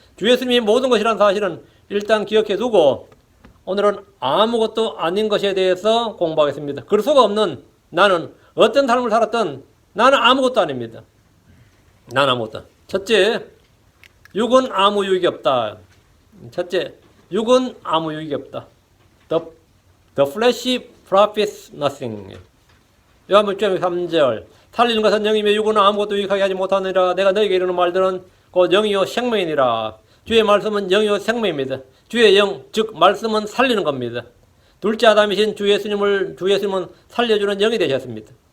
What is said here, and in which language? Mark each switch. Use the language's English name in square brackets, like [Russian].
[Korean] 주 예수님이 모든 것이라는 사실은 일단 기억해 두고 오늘은 아무것도 아닌 것에 대해서 공부하겠습니다. 그리스도가 없는 나는 어떤 삶을 살았든 나는 아무것도 아닙니다. 난 아무것도. 첫째, 육은 아무 유익이 없다. 첫째, 육은 아무 유익이 없다. [English] The flesh profits nothing. [Korean] 요한복음 3절. 살리는 것은 영이며 육은 아무것도 유익하게 하지 못하느니라. 내가 너에게 이르는 말들은 곧 영이요 생명이니라. 주의 말씀은 영이요 생명입니다. 주의 영, 즉 말씀은 살리는 겁니다. 둘째 아담이신 주 예수님은 살려주는 영이 되셨습니다.